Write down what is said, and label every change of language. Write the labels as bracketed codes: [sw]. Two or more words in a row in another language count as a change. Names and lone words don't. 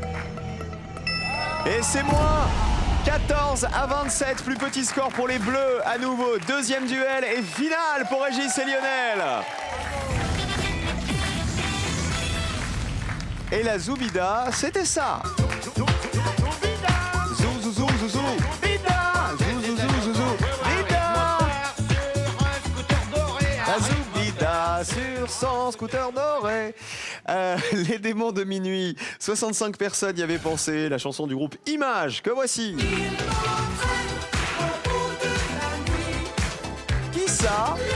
[fr] Et c'est moins 14 à 27, plus petit score pour les Bleus. À nouveau, deuxième duel et finale pour Régis et Lionel. Et la Zoubida, c'était ça. Zou, zou, zou, zou, zou. Bida. Zou, zou, zou, zou, zou. Bida. La Zoubida sur son scooter doré. Les démons de minuit, 65 personnes y avaient pensé. La chanson du groupe Image, que voici. Qui ça?